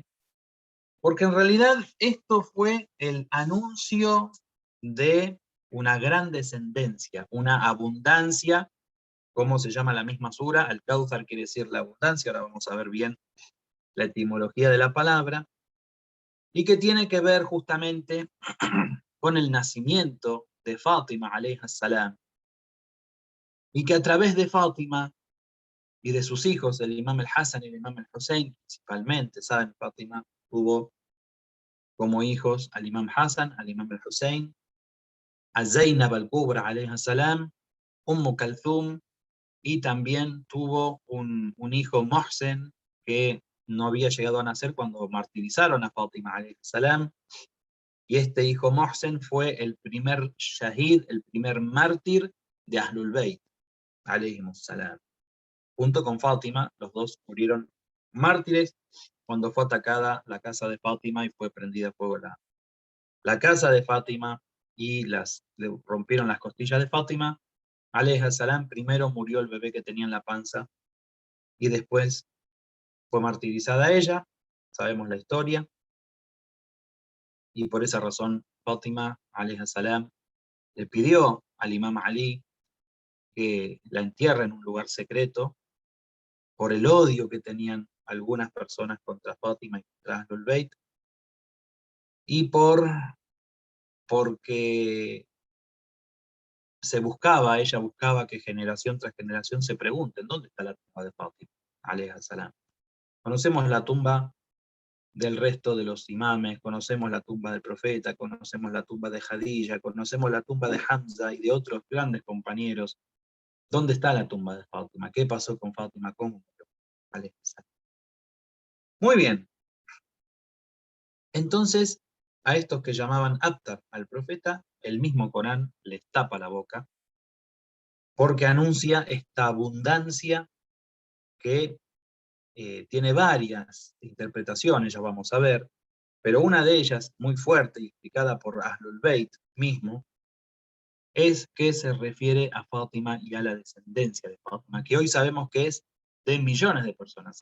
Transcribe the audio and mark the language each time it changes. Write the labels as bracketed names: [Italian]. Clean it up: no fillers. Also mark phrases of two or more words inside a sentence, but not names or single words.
[Spanish] Porque en realidad esto fue el anuncio de una gran descendencia, una abundancia, como se llama la misma sura, al-Kauthar quiere decir la abundancia, ahora vamos a ver bien la etimología de la palabra, y que tiene que ver justamente con el nacimiento de Fátima, [Arabic] عليها السلام, [Spanish] y que a través de Fátima y de sus hijos, el imam al-Hassan y el imam al-Hussein, principalmente, saben, Fátima tuvo como hijos al imam Hassan, al imam al-Hussein, a Zainab al-Kubra, [Arabic] عليها السلام, [Spanish] Kalthum, y también tuvo un hijo Mohsen, que no había llegado a nacer cuando martirizaron a Fátima, [Arabic] عليه السلام, [Spanish] y este hijo Mohsen fue el primer shahid, el primer mártir de Ahlul Bayt, [Arabic] عليه السلام. [Spanish] Junto con Fátima, los dos murieron mártires cuando fue atacada la casa de Fátima y fue prendida a fuego la casa de Fátima, y le rompieron las costillas de Fátima, [Arabic] عليه السلام. [Spanish] Primero murió el bebé que tenía en la panza, y después fue martirizada ella, sabemos la historia, y por esa razón Fátima, [Arabic] عليه السلام, [Spanish] le pidió al imam Ali que la entierre en un lugar secreto, por el odio que tenían algunas personas contra Fátima y contra Ahlul Bayt, y porque ella buscaba que generación tras generación se pregunten, ¿dónde está la tumba de Fátima, [Arabic] عليها السلام? [Spanish] Conocemos la tumba del resto de los imames, conocemos la tumba del profeta, conocemos la tumba de Jadilla, conocemos la tumba de Hamza y de otros grandes compañeros. ¿Dónde está la tumba de Fátima? ¿Qué pasó con Fátima? ¿Cómo murió? [Arabic] عليها السلام. [Spanish] Muy bien. Entonces, a estos que llamaban Abtar al profeta, el mismo Corán les tapa la boca, porque anuncia esta abundancia que tiene varias interpretaciones, ya vamos a ver, pero una de ellas, muy fuerte y explicada por Ahlul Bayt mismo, es que se refiere a Fátima y a la descendencia de Fátima, que hoy sabemos que es de millones de personas.